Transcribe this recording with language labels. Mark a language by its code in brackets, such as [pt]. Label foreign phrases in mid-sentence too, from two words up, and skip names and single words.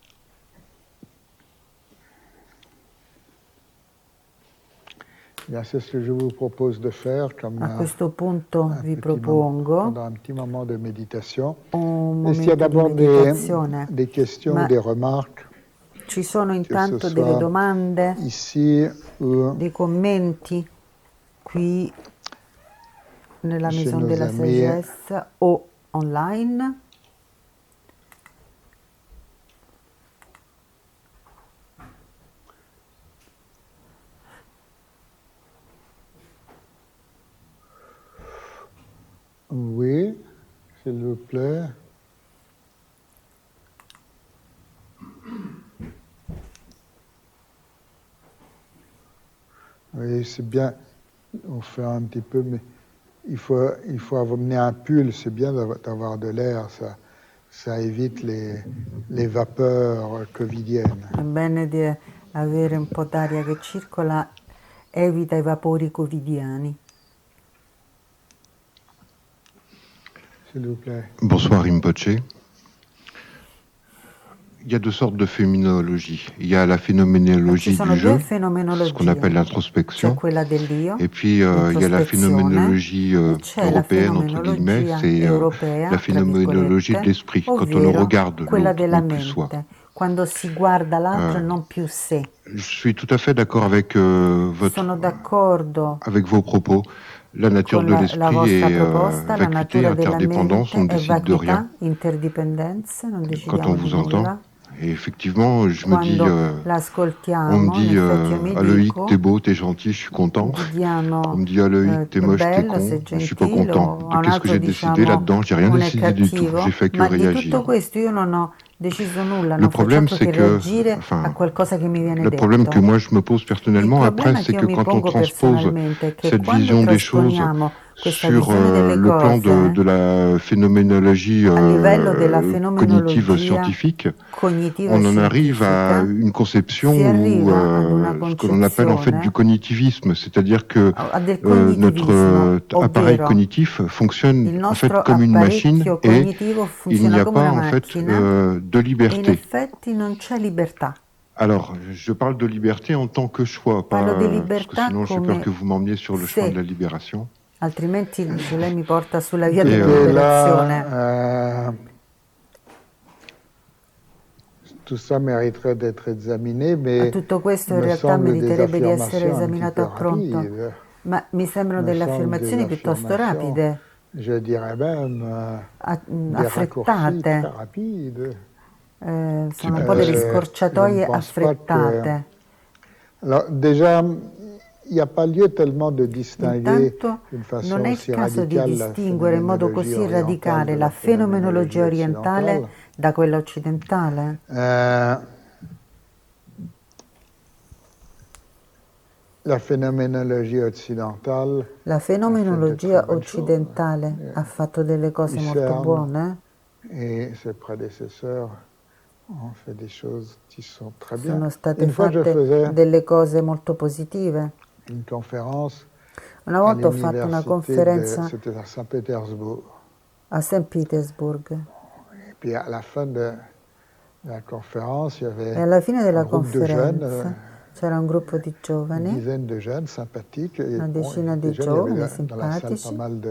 [it] A questo punto vi propongo un momento di meditazione, ma ci sono intanto delle domande, dei commenti qui nella Maison de la Sagesse o online. [fr] Oui, s'il vous plaît. Oui, c'est bien, on fait un petit peu, mais il faut amener un pull, c'est bien d'avoir de l'air, ça évite les vapeurs covidiennes. [it] È bene di avere un po' d'aria che circola, evita i vapori covidiani. [fr] Bonsoir Rinpoche. Il y a 2 sortes de phénoménologie. Il y a la phénoménologie du jeu, ce qu'on appelle l'introspection, et puis il y a la phénoménologie européenne, entre guillemets, c'est la phénoménologie de l'esprit, quand on regarde l'autre, non plus soi. [it] Quando si guarda l'altro e non più sé. [fr] Je suis tout à fait d'accord avec avec vos propos. La nature de l'esprit est vacuité, interdépendance, on ne décide de rien. Quand on vous entend, Et effectivement, je me dis, on [it] l'ascoltiamo, [fr] me dit à l'œil, t'es beau, t'es gentil, je suis content. On me dit à l'œil, t'es moche, t'es con, je suis pas content. Qu'est-ce que j'ai décidé là-dedans? J'ai rien décidé du tout. J'ai fait que [it] ma di [fr] réagir. [it] tutto questo io non ho deciso nulla, [fr] Le [it] non faccio [fr] problème, [it] altro [fr] c'est [it] che [fr] que, [it] reagire a [fr] enfin, [it] qualcosa che mi viene [fr] le problème que [it] detto. [fr] moi je me pose [it] Il [fr] personnellement après, [it] problema [fr] c'est [it] che io [fr] que [it] mi [fr] quand on [it] pongo [fr] transpose [it] personalmente è che [fr] cette [it] quando [fr] vision des choses [it] trasponiamo questa [fr] sur [it] visione delle [fr] le plan [it] cose [fr] de la phénoménologie [it] a livello della [fr] cognitive [it] fenomenologia [fr] scientifique, [it] cognitiva [fr] on en arrive à [it] scientifica, [fr] une conception [it] si [fr] où [it] arriva ad una [fr] ce que l'on appelle en fait du [it] concezione [fr] cognitivisme, c'est-à-dire que [it] del [fr] notre [it] cognitivismo, [fr] appareil [it] ovvero [fr] cognitif fonctionne [it] il [fr] en fait [it] nostro [fr] comme une machine [it] apparecchio [fr] et [it] cognitivo [fr] il n'y [it] funziona [fr] a [it] come [fr] pas [it] una [fr] en fait [it] macchina [fr] de [it] e in [fr] liberté. [it] effetti non c'è libertà. [fr] Alors, je parle de liberté en tant que choix, [it] Parlo di [fr] pas parce que [it] libertà [fr] sinon j'ai peur que [it] come [fr] vous m'emmeniez sur le chemin de la [it] se, [fr] libération. [it] altrimenti dice, lei mi porta sulla via [fr] Et [it] della liberazione. [fr] Là, tout ça mériterait d'être examiné, mais [it] Tutto questo in [fr] me [it] realtà [fr] semble des [it] meriterebbe di essere [fr] affirmations un petit [it] esaminato [fr] peu [it] a pronto, [fr] rapides. [it] ma mi sembrano [fr] Me [it] delle [fr] semble des [it] affermazioni piuttosto [fr] affirmations, [it] rapide, [fr] je dirais même des raccourcis très [it] affrettate. [fr] rapides. [it] Sono un po' delle [fr] Je ne [it] scorciatoie [fr] pense pas que... [it] affrettate. [fr] Alors, déjà, il n'y a pas lieu tellement de distinguer [it] Intanto [fr] d'une [it] non [fr] façon [it] è il [fr] aussi [it] caso di [fr] radicale la [it] distinguere in modo [fr] phénoménologie [it] così [fr] orientale [it] radicale [fr] de la la phénoménologie [it] fenomenologia orientale [fr] occidentale. [it] da quella occidentale. [fr] La phénoménologie occidentale [it] La fenomenologia occidentale ha fatto delle cose molto buone. [fr] Et ses prédécesseurs ont fait des choses qui sont très bien. [it] Sono state fatte delle cose molto positive. [fr] Une conférence [it] Una volta ho fatto una conferenza [fr] c'était à Saint-Pétersbourg. [it] A St. Petersburg. [fr] Et puis à la fin de la conférence, il y avait [it] e alla fine della [fr] un groupe de jeunes, [it] c'era un gruppo di giovani, [fr] une dizaine de jeunes sympathiques. Et [it] una decina di [fr] jeunes, il y [it] giovani [fr] avait dans la salle pas [it] simpatici. [fr] mal de